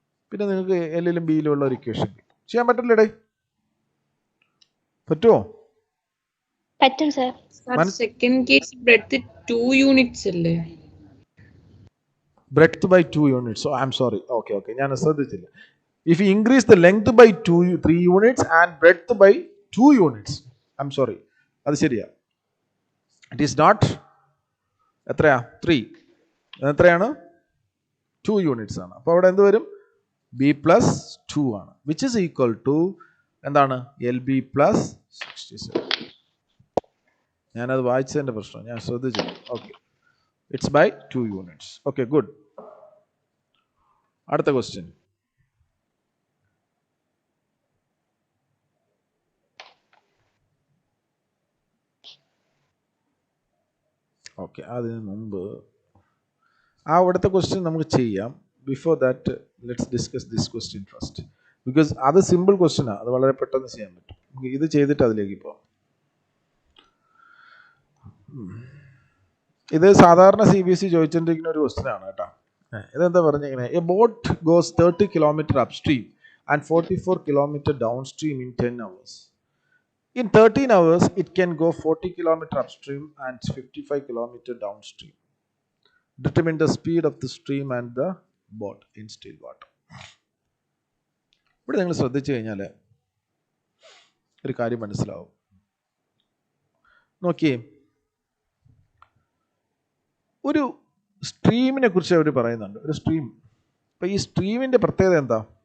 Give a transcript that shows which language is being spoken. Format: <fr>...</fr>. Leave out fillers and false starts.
<ml>പിന്നെ നിങ്ങൾക്ക് എല്ലിലും ബിയിലും ഉള്ള ഒരു ഇക്വേഷൻ ചെയ്യാൻ പറ്റില്ലേ? പറ്റുമോ? പറ്റും sir. Second case breadth 2 units അല്ലേ?</ml> <en>Breadth by 2 units. So I'm sorry. Okay.</en> <ml>ഞാൻ ശ്രദ്ധിച്ചില്ല.</ml> <en>If you increase the length by 3 units and breadth by 2 units. I'm sorry.</en> <ml>അത് ശരിയാ.</ml> <en>It is not</en> <ml>എത്രയാ? 3. എത്രയാണ്? 2 units ആണ്. അപ്പോൾ അവിടെ എന്ത് വരും?</ml> <en>B plus 2 ആണ്. Which is equal to</en> <ml>എന്താണ്?</ml> <en>LB plus 67.</en> <ml>ഞാനത് വായിച്ചതിൻ്റെ പ്രശ്നം, ഞാൻ ശ്രദ്ധിച്ചില്ല.</ml> <en>Okay, it's by 2 units. Okay, good.</en> <ml>അടുത്ത ക്വസ്റ്റ്യൻ. ഓക്കെ, അതിന് മുമ്പ് അവിടുത്തെ ക്വസ്റ്റ്യൻ നമുക്ക് ചെയ്യാം.</ml> <en>before that let's discuss this question first, because</en> <ml>അത് സിമ്പിൾ ക്വസ്റ്റ്യനാണ്, അത് വളരെ പെട്ടെന്ന് ചെയ്യാൻ പറ്റും. ഇത് ചെയ്തിട്ട് അതിലേക്ക് പോകാം. ഇത് സാധാരണ CBSE ചോദിച്ചുകൊണ്ടിരിക്കുന്ന ഒരു ക്വസ്റ്റ്യൻ ആണ് കേട്ടോ. ഇതെന്താ പറഞ്ഞിങ്ങനെ,</ml> <en>A boat goes 30 kilometers upstream and 44 kilometers downstream in 10 hours. In 13 hours, it can go 40 kilometers upstream and 55 kilometers downstream. Determine the speed of the stream and the boat in still water.</en> <ml>ഇവിടെ നിങ്ങൾ ശ്രദ്ധിച്ചു കഴിഞ്ഞാൽ ഒരു കാര്യം മനസ്സിലാവും. നോക്കിയേ, ഒരു സ്ട്രീമിനെ കുറിച്ച് അവർ പറയുന്നുണ്ട്. ഒരു സ്ട്രീം. അപ്പം ഈ സ്ട്രീമിൻ്റെ പ്രത്യേകത എന്താ?</ml>